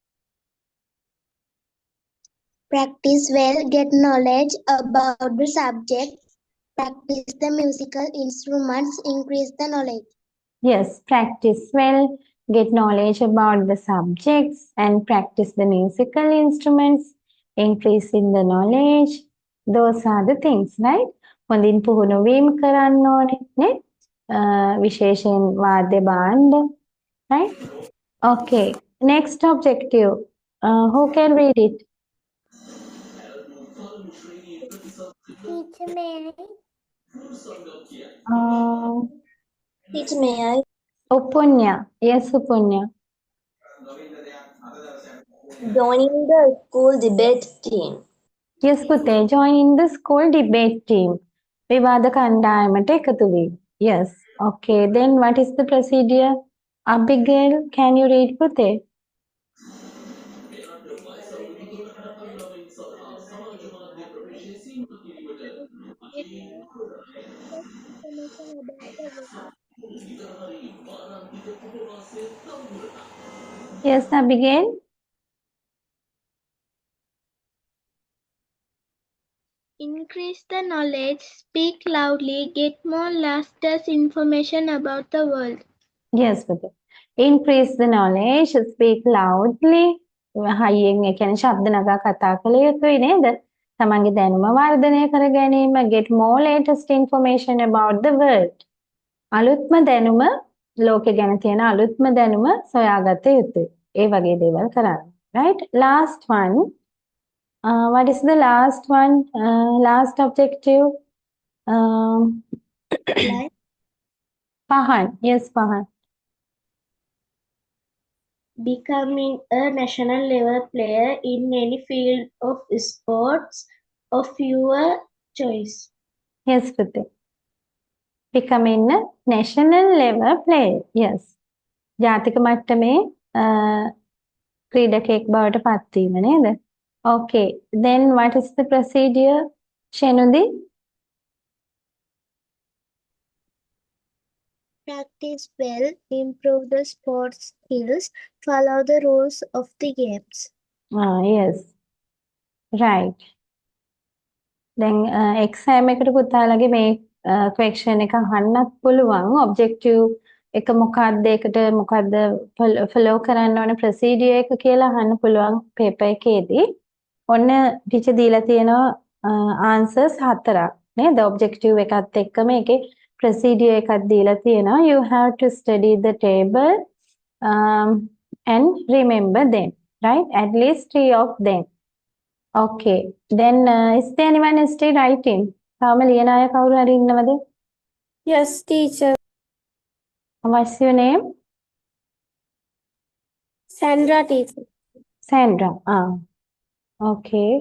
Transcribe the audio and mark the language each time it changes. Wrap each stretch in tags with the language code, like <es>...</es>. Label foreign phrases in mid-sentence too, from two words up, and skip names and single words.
<en>Practice well, get knowledge about the subject, practice the musical instruments, increase the knowledge. Yes, practice well, get knowledge about the subjects, and practice the musical instruments, increase in the knowledge. Those are the things, right?</en> <si>හොඳින් පුහුණු වීම කරන්න ඕනේ නේ? විශේෂයෙන් වාද්‍ය භාණ්ඩ,</si> <en>right? Okay, next objective. Who can read it? Teacher, may I? Teacher, may I? Upunya. Yes, Upunya. Joining the school debate team. Yes, Pute, join in the school debate team.</en> <si>විවාද කණ්ඩායමට එකතු වීම.</si> <en>Yes. Okay, then what is the procedure? Abigail, can you read Pute? Yes, Abigail. Increase the knowledge, speak loudly, get more latest information about the world. Yes, Pute. Increase the knowledge, speak loudly.</en> <si>හයියෙන් ඒ කියන්නේ ශබ්ද නගා කතා කළ යුතුයි නේද? තමන්ගේ දැනුම වර්ධනය කර ගැනීම,</si> <en>get more latest information about the world.</en> <si>අලුත්ම දැනුම ලෝකෙ ගැන තියෙන අලුත්ම දැනුම සොයාගත යුතුයි. ඒ වගේ දේවල් කරන්න.</si> <en>Right? Last one. What is the last one? Last objective? Pahan. Yes, Pahan. Becoming a national level player in any field of sports of your choice. Yes, Pute. Becoming a national level player. Yes.</en> <si>ජාතික මට්ටමේ ක්‍රීඩකයෙක් බවට පත්වීම නේද?</si> <en>Okay. Then what is the procedure? Shenudi? Practice well, improve the sports skills, follow the rules of the games. Yes. Right.</en> <si>දැන් එක්සෑම් එකට පුතාලගේ මේ ක්වෙස්චන් එක අහන්නත් පුළුවන්. ඔබ්ජෙක්ටිව් එක මොකක්ද, ඒකට මොකක්ද ෆලෝ කරන්න ඕන ප්‍රොසීඩියර් එක කියලා අහන්න පුළුවන් පේපර් එකේදී. ඔන්න ටීචර් දීලා තියෙනවා ආන්සර්ස් 4ක් නේද? ඔබ්ජෙක්ටිව් එකත් එක්කම ඒකේ ප්‍රොසීඩියර් එකක් දීලා තියෙනවා.</si> <en>You have to study the table and remember them, right? At least 3 of them. Okay. Then is there anyone still writing?</en> <si>තාම ලියන අය කවුරු හරි ඉන්නවද?</si> <en>Yes, teacher. What's your name? Sandra, teacher. Sandra. Okay.</en>